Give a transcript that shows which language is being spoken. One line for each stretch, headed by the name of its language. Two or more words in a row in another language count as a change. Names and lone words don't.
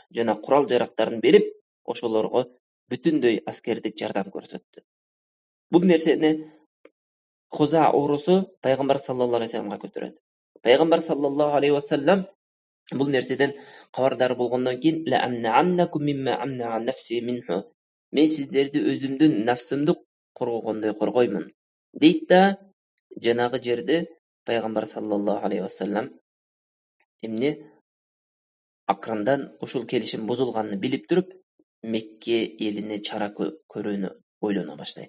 Kyrgyz: Жана курал жарактарын берип, ошолорго бүтүндөй аскердик жардам көрсөттү. Бул нерсени Хуза орусу пайгамбар
Arabic: صلى الله عليه
Kyrgyz: вассаламга көтөрөт. Пайгамбар
Arabic: صلى الله عليه وسلم
Kyrgyz: бул нерседен кабардар болгондон кийин
Arabic: لأمنعنكم مما أمنع نفسي منه.
Kyrgyz: Мен сиздерди өзүмдүн нафсымды коргогондой коргоймун. Дейт да жанагы жерде пайгамбар
Arabic: صلى الله عليه وسلم
Kyrgyz: эмне акырындан ушул келишим бузулганын билип туруп, Мекке элине чара көрүүнү ойлоно баштайт.